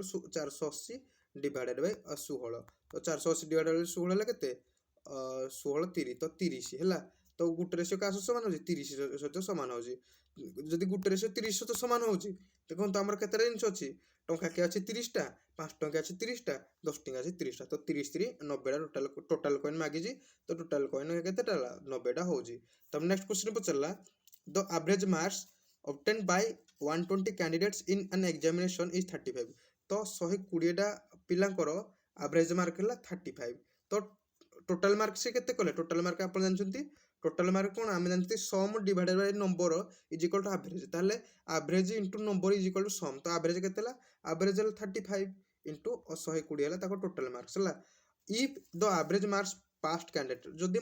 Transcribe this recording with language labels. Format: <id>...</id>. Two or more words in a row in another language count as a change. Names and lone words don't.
<en>equal to 480 divided by 16</en> <or>ତ</or> <en>480 divided by 16</en> <or>ହେଲା କେତେ 16 30 ତ 30 ହେଲା ତ ଗୋଟେ ରେସିଓ କାହା ସହିତ ସମାନ ହେଉଛି 30 ସହିତ ସମାନ ହେଉଛି ଯଦି ଗୋଟେ ରେସିଓ 30 ସହିତ ସମାନ ହେଉଛି ଦେଖନ୍ତୁ ଆମର କେତେଟା ଜିନିଷ ଅଛି ଟଙ୍କାକିଆ ଅଛି 30ଟା 5 ଟଙ୍କିଆ ଅଛି 30ଟା 10 ଟଙ୍କା ଅଛି 30ଟା ତ 30 30 90ଟା</or> <en>total coin</en> <or>ମାଗିଛି ତ ଟୋଟାଲ କଏନ୍ କେତେଟା ହେଲା 90ଟା ହେଉଛି ତାପରେ</or> <en>next question</en> <or>ପଚାରିଲା</or> <en>the average marks obtained by 120 candidates in an examination is 35</en> <or>ତ 120ଟା ପିଲାଙ୍କର</or> <en>average mark</en> <or>ହେଲା 35 ତ</or> <en>total mark</en> <or>ସେ କେତେ କଲେ</or> <en>total mark</en> <or>ଆପଣ ଜାଣିଛନ୍ତି</or> <en>total mark</en> <or>କ'ଣ ଆମେ ଜାଣିଛନ୍ତି</or> <en>sum divided by number is equal to average</en> <or>ତାହେଲେ</or> <en>average into number is equal to sum</en> <or>ତ ଆଭରେଜ କେତେ ହେଲା ଆଭରେଜ ହେଲା</or> <en>35 into 120</en> <or>ହେଲା ତାଙ୍କ</or> <en>total marks</en> <or>ହେଲା</or> <en>if the average marks past candidate</en> <or>ଯଦି</or>